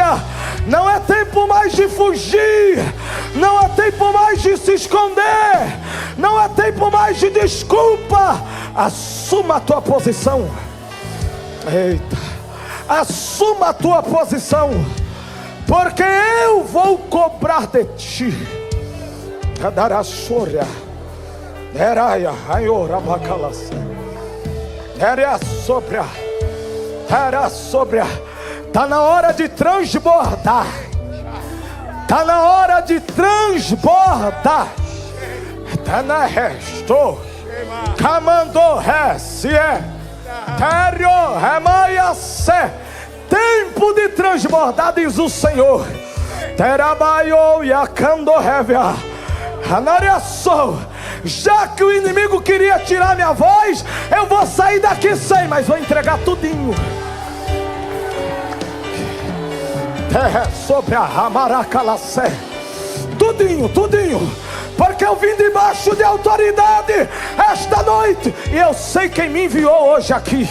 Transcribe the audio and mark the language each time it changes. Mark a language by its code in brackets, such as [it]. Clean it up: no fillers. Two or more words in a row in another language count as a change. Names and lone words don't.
[pt] Não é tempo mais de fugir, não é tempo mais de se esconder, não é tempo mais de desculpa. Assuma a tua posição. Eita, assuma a tua posição, porque eu vou cobrar de ti. Cadarassoria, eraia, aiora bacalasa, era sobre. Era sobre. Está na hora de transbordar. Está na hora de transbordar. Está na resto. Camando resie. Terio remaia se. Tempo de transbordar, diz o Senhor. Terabaio e acando revia. Anariaçou. Já que o inimigo queria tirar minha voz, eu vou sair daqui sem, mas vou entregar tudinho. Terra sobre a Ramaracalacé. Tudinho, porque eu vim debaixo de autoridade esta noite, e eu sei quem me enviou hoje aqui.